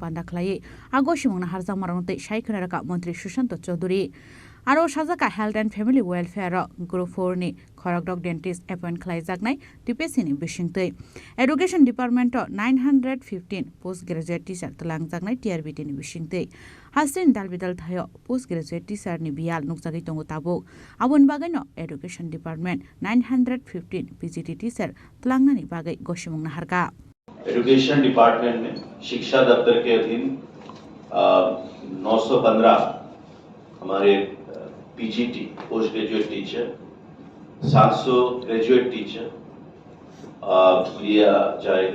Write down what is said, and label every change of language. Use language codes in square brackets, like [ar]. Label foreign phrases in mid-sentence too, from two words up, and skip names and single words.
[trp] panda khlai agoshimungna harjak marangte shaikhonaraka Mantri Susanto Chaudhary aro sajaka Health and Family Welfare Group 4 ni khorokdok [en] dentist appoint [trp] khlaijaknai TPSC ni bisingtei Education Department 915 [en] postgraduate teacher [trp] tlangjak TRBT ni bisingtei Hastin dalbidal thayo [en] postgraduate teacher [trp] ni bial nukjagui tongo tabuk abon bagai no Education Department 915 [en] PGT teacher [trp] tlangnani bagai goshimungna harka [hi] एजुकेशन डिपार्टमेंट में शिक्षा दफ्तर के अधीन 915 हमारे [en] PGT post graduate teacher [hi] 700 [en] graduate teacher [hi] लिया जाएगा।